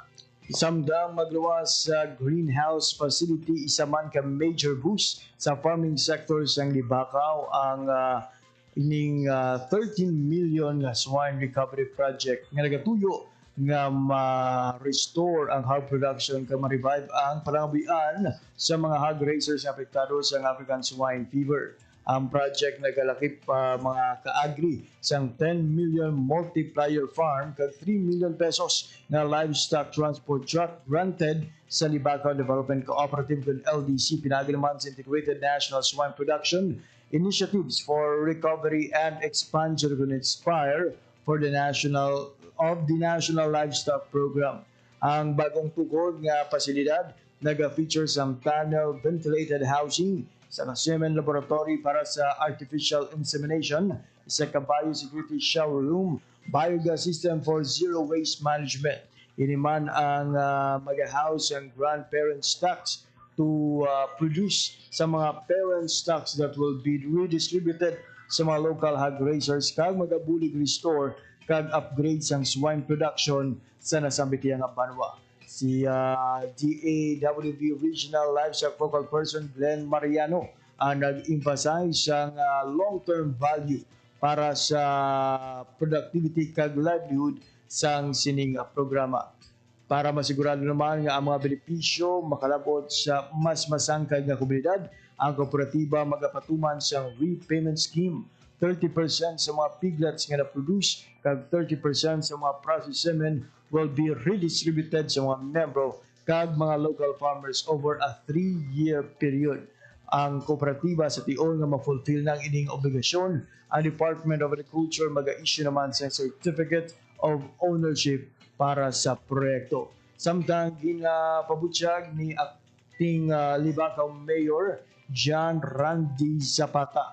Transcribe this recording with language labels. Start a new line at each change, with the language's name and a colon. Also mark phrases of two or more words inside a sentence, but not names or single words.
Hiligaynon: Samdang magluwas sa
English: greenhouse facility,
Hiligaynon: isa man ka
English: major boost
Hiligaynon: sa
English: farming sector
Hiligaynon: sa Libakaw ang ining 13 million nga
English: swine recovery project
Hiligaynon: nga nagatuyo nga ma-restore ang
English: hog production
Hiligaynon: kag ma-revive ang panangabuhian sa mga
English: hog raisers
Hiligaynon: na apektado sa
English: African swine fever.
Hiligaynon: Ang project nagalakip mga kaagri sang 10 million
English: multiplier farm
Hiligaynon: kag 3 million pesos na
English: livestock transport truck granted
Hiligaynon: sa Libacao Development Cooperative kag LDC pinagi naman sa Integrated National Swine Production Initiatives for Recovery and Expansion kag Inspire for the National Livestock Program. Ang bagong tukod nga pasilidad naga-feature sa
English: tunnel ventilated housing
Hiligaynon: sa
English: semen laboratory
Hiligaynon: para sa
English: artificial insemination,
Hiligaynon: sa
English: biosecurity shower room, biogas system for zero waste management.
Hiligaynon: Iniman ang mag-house ang
English: grandparent stocks to produce
Hiligaynon: sa mga
English: parent stocks that will be redistributed
Hiligaynon: sa mga
English: local hog raisers
Hiligaynon: kag magabulig restore kag upgrade sang swine production sa nasambitiang Banwa. Si DAWB Regional Livestock Focal Person Glenn Mariano ang nag-emphasize sa
English: long-term value
Hiligaynon: para sa productivity kag livelihood sang sining programa. Para masigurado naman nga ang mga benepisyo makalabot sa mas masangkad nga komunidad, ang kooperatiba magapatuman sa
English: repayment scheme.
Hiligaynon: 30% sa mga piglets nga na-produce kag 30% sa mga
English: processed semen will be redistributed
Hiligaynon: sa mga membro kag mga
English: local farmers over a 3-year period.
Hiligaynon: Ang kooperatiba sa tion nga ma-fulfill ng ining obligasyon, ang Department of Agriculture mag-issue naman sa Certificate of Ownership para sa proyekto. Samtang ginapabutyag ni acting Libacao Mayor John Randy Zapata.